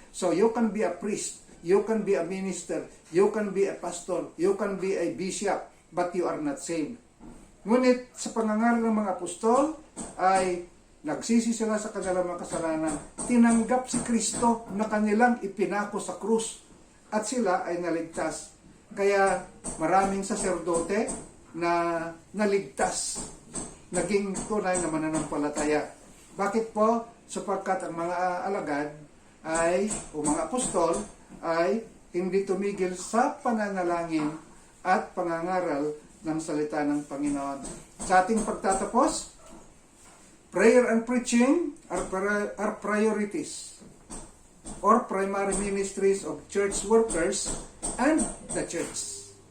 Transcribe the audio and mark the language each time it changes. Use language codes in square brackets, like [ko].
[en] So you can be a priest, you can be a minister, you can be a pastor, you can be a bishop, but you are not saved. [tl] Ngunit sa pangangaral ng mga apostol ay nagsisi sila sa kanilang mga kasalanan. Tinanggap si Kristo na kanilang ipinako sa krus at sila ay naligtas. Kaya maraming saserdote na naligtas, naging tunay na mananampalataya. Bakit po? Sapagkat ang mga alagad ay, o mga apostol ay hindi tumigil sa pananalangin at pangangaral ng salita ng Panginoon. Sa ating pagtatapos, [en] prayer and preaching are priorities or primary ministries of church workers and the church.